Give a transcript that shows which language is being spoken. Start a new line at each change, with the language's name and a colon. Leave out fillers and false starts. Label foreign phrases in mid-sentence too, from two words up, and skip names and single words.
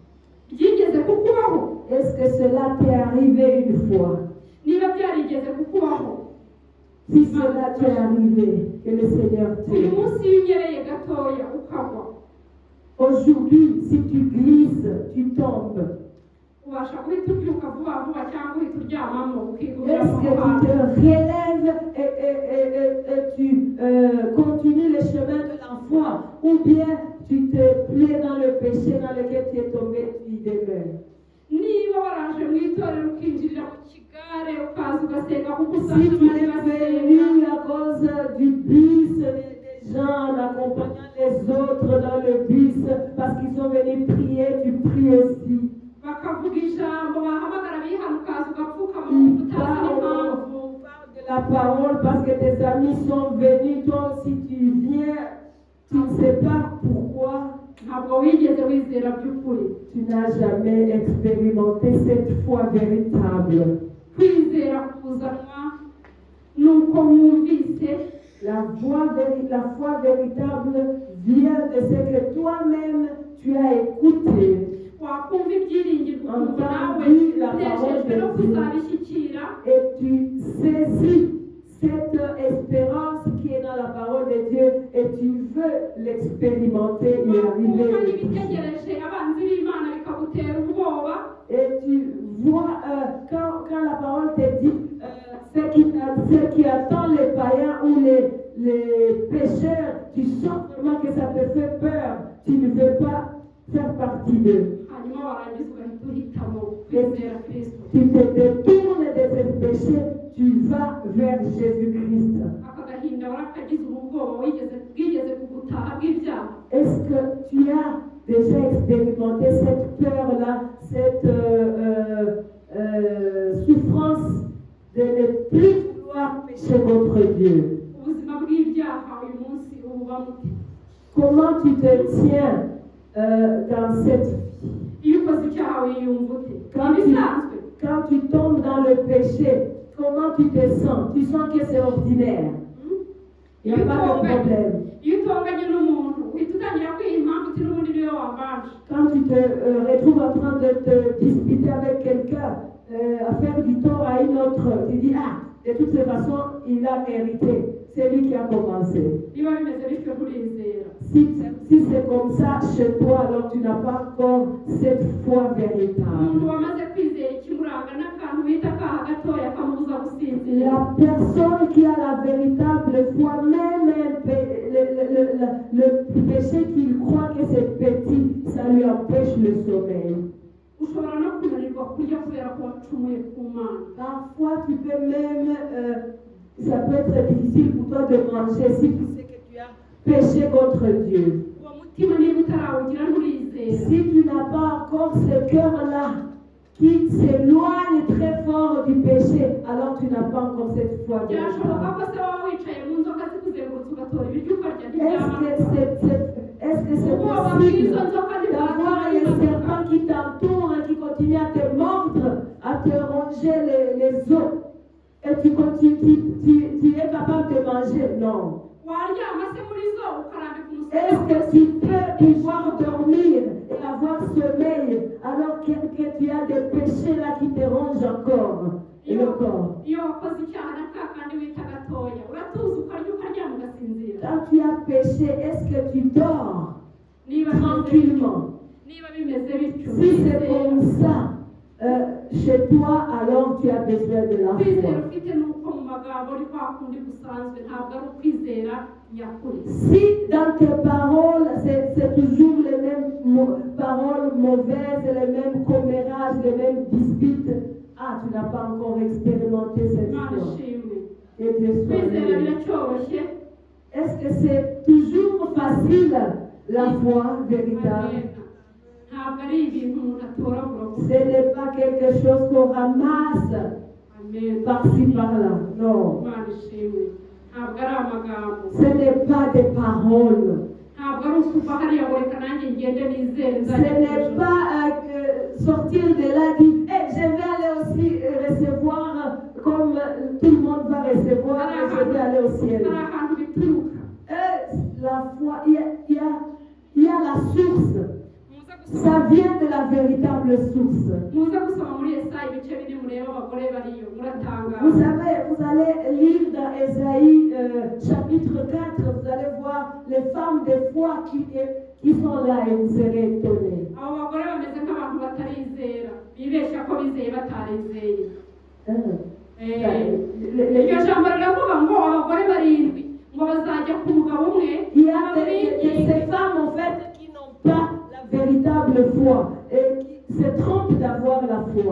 French: Est-ce que cela t'est arrivé une fois? Si cela t'est arrivé, que le Seigneur t'aide. Aujourd'hui, si tu glisses, tu tombes.
Kinyarwanda: ubasha guhita ubyuka vuba vuba cyangwa uhita uryamamo ukigumira
French: Est-ce que
Kinyarwanda: aho
French: tu te
Kinyarwanda: hantu
French: relèves et tu continues le chemin de la foi, ou bien tu te plais dans le péché dans lequel tu es tombé, tu y demeures?
Kinyarwanda: niba waraje mu itorero ukinjirira mu kigare ukaza ugasenga kuko
French: Si
Kinyarwanda: usanga
French: tu
Kinyarwanda: abandi
French: es
Kinyarwanda: basenga
French: venu à cause du bus, des gens en accompagnant les autres dans le bus, parce qu'ils sont venus prier, tu pries aussi.
Kinyarwanda: bakavuga ijambo bahamagara abihana ukaza ugapfukama
French: On
Kinyarwanda: utazi n'impamvu
French: parle de la parole parce que tes amis sont venus, toi aussi tu viens, tu ne sais pas pourquoi.
Kinyarwanda: ntabwo wigeze wizera by'ukuri
French: Tu n'as jamais expérimenté cette foi véritable.
Kinyarwanda: kwizera kuzanwa nuko wumvise
French: La foi véritable vient de ce que toi-même tu as écouté.
Kinyarwanda: wakumva ibyiringiro ukumva nawe
French: Entendu la parole
Kinyarwanda: unejejwe no
French: de Dieu
Kinyarwanda: kuzabishyikira
French: et tu saisis cette espérance qui est dans la parole de Dieu et tu veux l'expérimenter et
Kinyarwanda: wakumva
French: arriver.
Kinyarwanda: n'ibitegereje abanzi b'imana bikagutera ubwoba
French: Et tu vois, quand la parole te dit ce qui attend les païens ou les pécheurs, tu sens vraiment que ça te fait peur. Tu ne veux pas faire partie d'eux.
Kinyarwanda: hanyuma warangiza ugahita uhitamo kwizera kristo
French: Tu te détournes de tes péchés, tu vas vers Jésus-Christ.
Kinyarwanda: aka gahinda warakagize ubu bwoba bwigeze kugutaha bw'ibyaha
French: Est-ce que tu as déjà expérimenté cette peur-là, cette souffrance de ne plus vouloir pécher contre Dieu?
Kinyarwanda: ubuzima bw'ibyaha uyu munsi ububa mute
French: Comment tu te tiens dans cette vie?
Kinyarwanda: iyo ukoze icyaha wiyumva ute
French: Quand
Kinyarwanda: ibisanzwe
French: tu tombes dans le péché, comment tu te sens? Tu sens que c'est ordinaire. Il n'y a pas de problème.
Kinyarwanda: iyo utonganye n'umuntu uhita utangira kwiha impamvu uti n'ubundi niwe wambanje
French: Quand tu te retrouves en train de te disputer avec quelqu'un, à faire du tort à une autre, tu dis, ah, de toutes les façons, il a mérité. C'est lui qui a commencé.
Kinyarwanda: niba bimeze bityo turizera
French: Si c'est comme ça chez toi, alors tu n'as pas encore cette foi
Kinyarwanda: umuntu
French: véritable.
Kinyarwanda: wamaze kwizera ikimuranga n'akantu bita akaha gatoya kamubuza gusinzira
French: La personne qui a la véritable foi, même le péché qu'il croit que c'est petit, ça lui empêche le sommeil.
Kinyarwanda: ushobora no kunanirwa kurya kubera ko wacumuye ku mana
French: Parfois, tu peux même, ça peut être difficile pour toi de manger si tu sais que tu as péché contre Dieu.
Kinyarwanda: uwo mutima niba utarawugira nturizera
French: Si tu n'as pas encore ce cœur-là qui s'éloigne très fort du péché, alors tu n'as pas encore cette foi
Kinyarwanda: byashoboka
French: véritable.
Kinyarwanda: ko se waba wicaye mu nzoka zikuzengurutse ugatora ibiryo ukarya
French: Est-ce
Kinyarwanda: ntibyaba
French: que c'est
Kinyarwanda: ubwoba
French: possible
Kinyarwanda: bw'izo nzoka
French: d'avoir les serpents qui t'entourent et qui continuent à te mordre, à te ronger les os, et tu es capable de manger? Non.
Kinyarwanda: waryama se muri zo ukarambika
French: Est-ce
Kinyarwanda: umusego
French: que tu peux pouvoir dormir et avoir sommeil alors que tu as des péchés là qui te rongent encore le corps?
Kinyarwanda: iyo wakoze icyaha na ka kandi wita gatoya uratuza ukarya ukaryama ugasinzira
French: Quand tu as péché, est-ce que tu dors
Kinyarwanda: niba
French: tranquillement?
Kinyarwanda: bimeze bityo
French: Si c'est comme ça chez toi, alors tu as besoin de la
Kinyarwanda: kwizera
French: foi.
Kinyarwanda: ufite nuko mu magambo uri kwa kundi gusanzwe ntabwo ari ukwizera nyakuri
French: Si dans tes paroles, c'est toujours les mêmes paroles mauvaises, les mêmes commérages, les mêmes disputes, ah, tu n'as pas encore expérimenté cette
Kinyarwanda: imana
French: foi.
Kinyarwanda: ishimwe
French: Et Dieu soit
Kinyarwanda: kwizera
French: loué.
Kinyarwanda: biracyoroshye
French: Est-ce que c'est toujours facile la foi véritable?
Kinyarwanda: ntabwo ari ibintu umuntu atoragura gusa
French: Ce n'est pas quelque chose qu'on ramasse amen par-ci par-là. Non.
Kinyarwanda: imana ishimwe ntabwo ari amagambo
French: Ce n'est pas des paroles.
Kinyarwanda: ntabwo ari ukuva hariya ngo reka nanjye ngende nizere
French: Ce
Kinyarwanda: nzajya
French: n'est pas sortir de là et dire hey, je vais aller aussi recevoir comme tout le monde va recevoir et je vais aller au ciel.
Kinyarwanda: hari ahantu bituruka
French: La foi, il y a la source. Ça vient de la véritable source.
Kinyarwanda: muze gusoma muri Yesaya ibice bine murebe abagore bariyo muratangara
French: Vous savez, vous allez lire dans Ésaïe chapitre 4, vous allez voir les femmes de foi qui sont là et vous serez étonnés.
Kinyarwanda: abo bagore bameze nk'abantu batarizera bibeshya ko bizeye batarizeye
French: Les-
Kinyarwanda: iryo jambo riravuga ngo abagore barindwi ngo bazajya ku mugabo umwe
French: Il y a ces femmes en fait qui n'ont pas la véritable foi et qui se trompent d'avoir la foi.